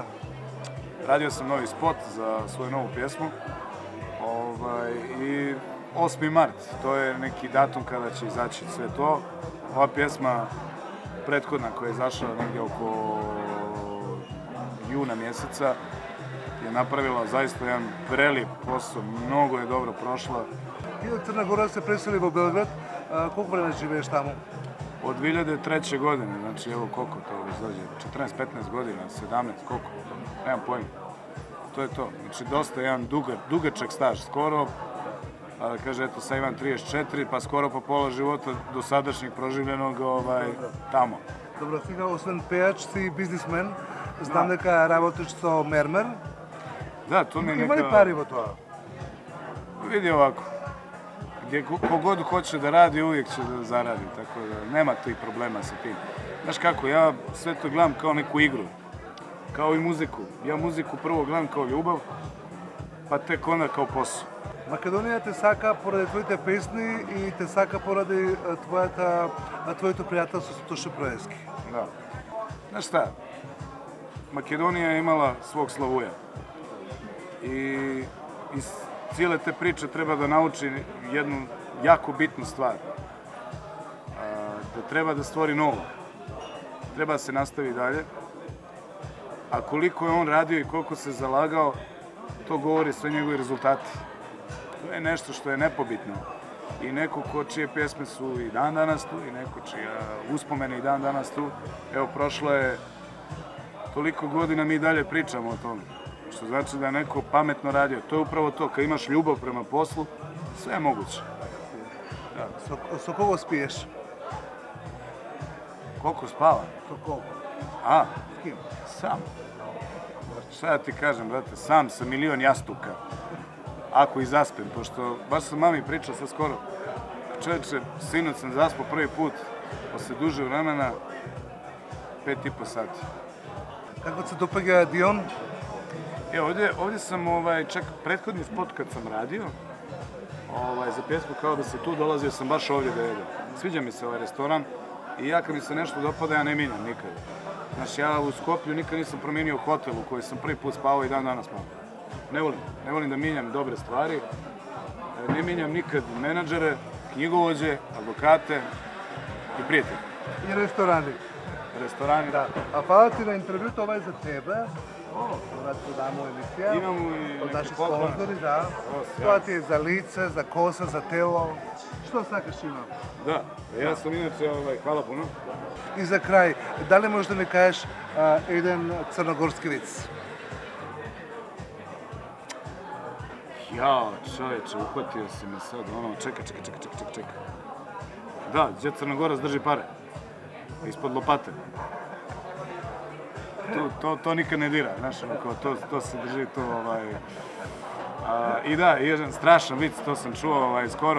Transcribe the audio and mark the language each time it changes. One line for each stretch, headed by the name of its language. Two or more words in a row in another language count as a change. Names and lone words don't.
Serbian: Radio sam novi spot za svoju novu pjesmu i 8. mart, to je neki datum kada će izaći sve to. Ova pjesma prethodna koja je izašla negdje oko juna mjeseca je napravila zaista jedan prelijep posao, mnogo je dobro prošla.
Macedonian: Ти од Црна Гора се пресели во Белград, колко време живееш таму?
Serbian: Od 2003. godine, znači evo koliko to izlazi, 14-15 godina, 17, koliko, nemam pojma. To je to, znači dosta jedan dugačak staž, skoro, kaže eto sad imam 34, pa skoro po pola života do sadašnjeg proživljenog tamo.
Macedonian: Добро, сега освен пејач си бизнисмен, знам дека работиш со мермер.
Serbian: Da, to mi je
Macedonian: Има ли
Serbian: neka...
Macedonian: пари во тоа?
Serbian: Vidi ovako, gdje kogod hoće da radi, uvijek će da zaradi, tako da nema tih problema sa tim. Znaš kako, ja sve to gledam kao neku igru, kao i muziku. Ja muziku prvo gledam kao ljubav, pa tek onda kao posao.
Macedonian: Македонија те сака поради твоите песни и те сака поради твоето пријателство со Тоше Проески.
Serbian: Da. Znaš šta, Makedonija je imala svog Slavuja i iz cijele te priče treba da nauči jednu jako bitnu stvar. Da treba da stvori novo. Treba da se nastavi dalje. A koliko je on radio i koliko se zalagao, to govori sve njegovi rezultati. To je nešto što je nepobitno. I neko čije pjesme su i dan danas tu, i neko čija uspomene i dan danas tu. Evo, prošlo je toliko godina, mi dalje pričamo o tome. Što znači da je neko pametno radio. To je upravo to, kad imaš ljubav prema poslu, sve je moguće.
Macedonian: Со кого спиеш?
Serbian: Koliko spava?
Macedonian: Со кого?
Serbian: S kim? Sam. Šta ja ti kažem, brate, sam sa milion jastuka. Ako i zaspem, pošto baš sam mami pričao sad skoro. Čovječe, sinoć sam zaspao prvi put, posle duže vremena, 5,5 sati.
Macedonian: Како се допаѓа Дион?
Serbian: Ovdje sam, čak prethodni spot kad sam radio, za pjesmu kao da se tu dolazio sam baš ovdje da jedem. Sviđa mi se ovaj restoran i ja kad mi se nešto dopada ja ne mijenjam nikad. Znači ja u Skoplju nikad nisam promijenio hotel u koji sam prvi put spavao i dan danas spavao. Ne volim da mijenjam dobre stvari, ne mijenjam nikad menadžere, knjigovođe, advokate i prijatelje.
Macedonian: И ресторани.
Serbian: Restorani.
Macedonian: Да. А фала ти на интервјуто, ова е за тебе. Вратно дамо емисија. Имамо и од наши
Serbian: неки поклон.
Macedonian: спонзори, да. Тоа ти е за лице, за коса, за тело. Што сакаш има?
Serbian: Da, ja sam inače, hvala puno.
Macedonian: И за крај, дали можеш да ми кажеш еден црногорски виц?
Serbian: Jao, čovječe, uhvatio si me sad, čekaj. Da, gdje Crnogorac drži pare? Ispod lopate. To nikad ne dira, znaš, to se drži tu, I da, jedan strašan vic, to sam čuo skoro.